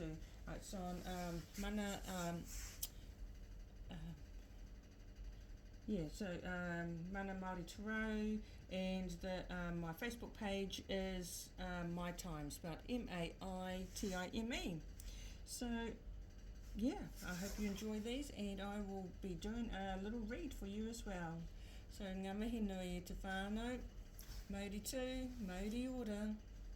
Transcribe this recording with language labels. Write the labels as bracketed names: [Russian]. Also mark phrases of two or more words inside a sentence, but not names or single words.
[English] It's on Mana, Mana Māori Tarot, and my Facebook page is My Time, spelled M-A-I-T-I-M-E. So, yeah, I hope you enjoy these, and I will be doing a little read for you as well. So, [Māori] ngā mihi nui e te whānau, mauri tū, mauri ora.